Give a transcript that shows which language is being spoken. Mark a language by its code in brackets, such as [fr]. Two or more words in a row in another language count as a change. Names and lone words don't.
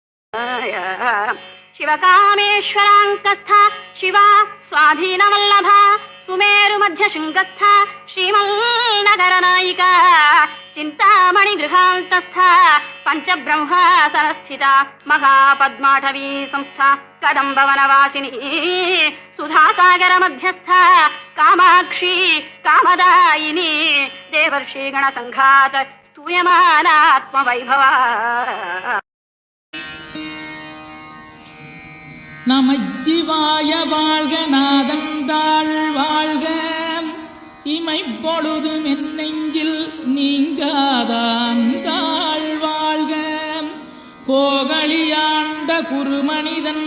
[sa] शिवकामेश्वराङ्कस्था शिवा स्वाधीनवल्लभा सुमेरुमध्यशृङ्गस्था श्रीमन्नगरनायिका चिन्तामणिगृहान्तस्था पञ्चब्रह्मासनस्थिता महापद्माटवी संस्था कदम्बवनवासिनी सुधासागरमध्यस्था कामाक्षी कामदायिनी देवर्षिगणसङ्घात स्तूयमानात्मवैभवा [ta] நமச்சிவாய வாழ்க நாதந்தாள் வாழ்க இமைப்பொழுது மென்னெஞ்சில் நீங்காதாந்தாள் வாழ்க கோகலியாண்ட குருமனிதன்